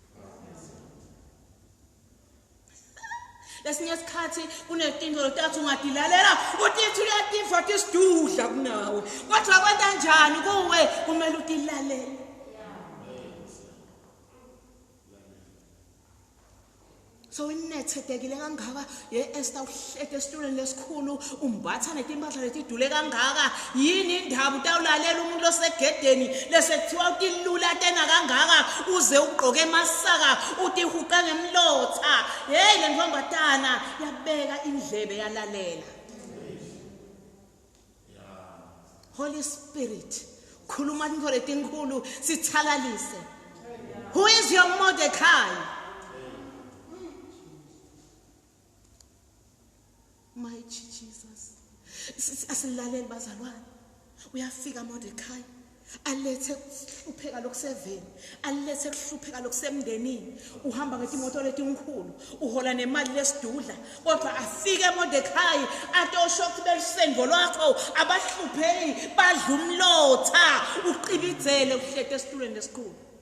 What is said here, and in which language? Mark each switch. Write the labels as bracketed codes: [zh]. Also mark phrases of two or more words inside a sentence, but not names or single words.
[ss] Lesinye isikhathi kunetinto lotathi ungadilalela utithi uyativa tisidudla kunawe kodwa kwenta njani kuwe kumele utilalele. So inethedekile kangaka Esther uhlete esitulweni lesikhulu umbatha netimpahla letidule kangaka yini indaba utawulalela umuntu osegedeni lesekuthiwa utilula tena kangaka uze ugqoke emasaka utihuqa ngemlotha. Hey le ndvombatana yabeka indlebe yalalela. Holy Spirit khuluma into letinkulu sithalalise. [en] Who is your Mordecai? My Jesus. [ss] Asilaleli bazalwane. Uyafika Mordecai. Alethe kuhlupheka lokuseveni. Alethe kuhlupheka lokusemndenini. Uhamba ngetimoto letinkulu. Uhola nemali lesidudla. Kodwa afike Mordecai atosho ukuthi belisengo lwakho abahlupheki badla umlotha uqibizele uhlete esitulweni lesikhulu.